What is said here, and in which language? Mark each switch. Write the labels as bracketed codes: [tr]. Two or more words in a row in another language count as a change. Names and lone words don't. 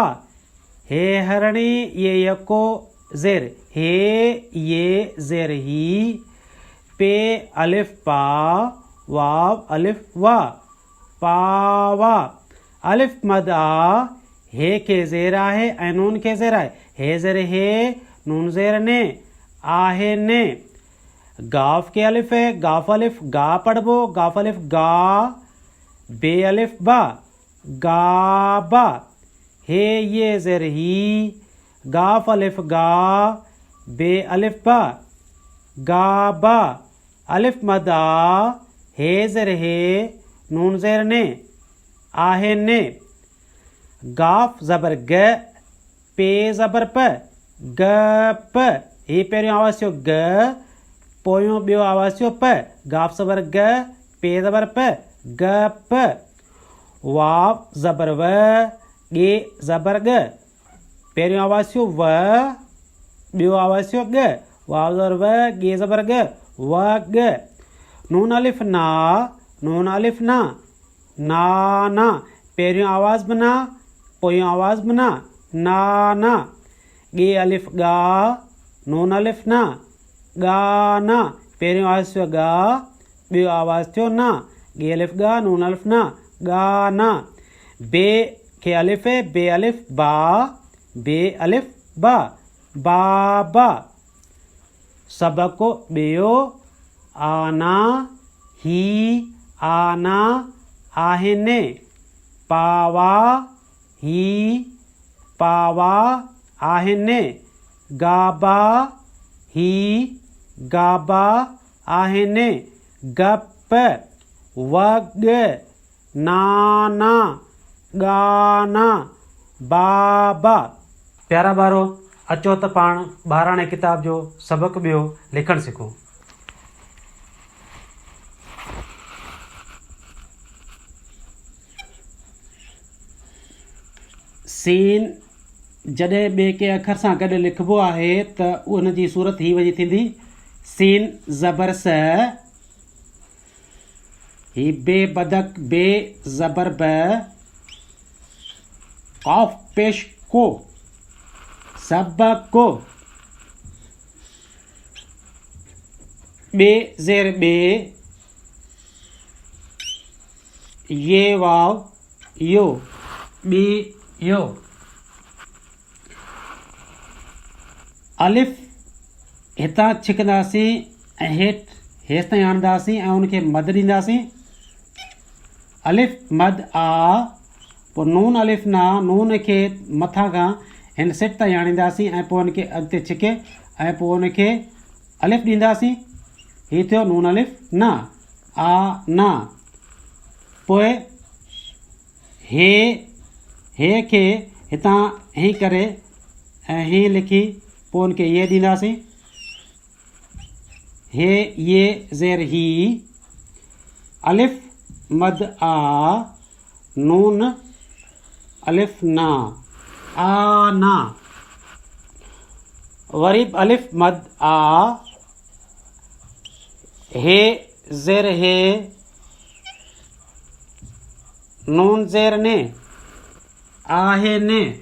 [sd] हे हरणी ये यको ज़ेर, हे ये ज़ेर ही, पे अलिफ पा, वाव अलिफ वा, पावा। अलिफ मद आ, हे के ज़ेर आहे ऐं नून के ज़ेर आहे। हे ज़ेर हे, नून ज़ेर ने, आहे ने। गाफ के अलिफ है, गाफ अलिफ गा पढ़बो, गाफ अलिफ गा, बे अलिफ बा, गाबा। हे ये ज़ेर ही, गाफ अलिफ गा, बे अलिफ बा, गाबा। अलिफ मद आ, हे ज़ेर हे, नून ज़ेर ने, आहे ने। गाफ ज़बर ग, पे ज़बर प, ग प। हे पहिरियों आवाज़ थियो ग, पोयों ॿियो आवाज़ थियो प। गाफ ज़बर ग, पे ज़बर प, ग प। वाव ज़बर व, गे ज़बर ग। पहिरियों आवाज़ थियो व, ॿियो आवाज़ थियो ग। वाव ज़बर व, गे ज़बर ग, व ग। नून अलिफ ना, नून अलिफ ना, ना ना। पहिरियों आवाज़ बि ना, पोयों आवाज़ बि ना, ना ना। गे अलिफ गा, नून अलिफ ना, गाना। पहिरियों आवाज़ थियो गा, ॿियो आवाज़ थियो ना। गे अलिफ गा, नून अलिफ ना, गाना। बे के अलिफ है, बे अलिफ बा, बे अलिफ बा, बाबा। सबक ॿियो। आना, ही, आना, आहिने। पावा, ही, पावा, आहिने। गाबा, ही, गाबा, आहिने। गप, वग, नाना, गाना, बाबा। प्यारा बारो अचो त पाण 12 किताब जो सबक ॿियो लिखणु सिखूं। सीन जॾहिं ॿिए के अखर सां गॾु लिखिबो आहे त उनजी सूरत ही वञी थींदी। सीन ज़बर स, ही बे बदक, बे ज़बर ब, कॉफ पेश को, सबक को, बे ज़ेर बे, ये वाव यो, बी यो। अलिफ हितां छिकंदासीं ऐं हेठि ताईं आणंदासीं ऐं उनखे मद ॾींदासीं। अलिफ मद आ, पोइ नून अलिफ ना, नून खे मथां खां हिन सिट ताईं आणींदासीं ऐं पोइ उनखे अॻिते छिके ऐं पोइ उनखे अलिफ ॾींदासीं। हीउ थियो नून अलिफ ना, आ ना। पोइ हे खे हितां ही करे ऐं ही लिखी पोइ उनखे ये ॾींदासीं। हे ये ज़ेर ही, अलिफ मद आ, नून अलिफ ना, आना। वरी अलिफ मद आ, हे ज़ेर हे, नून ज़ेर ने, आहे ने।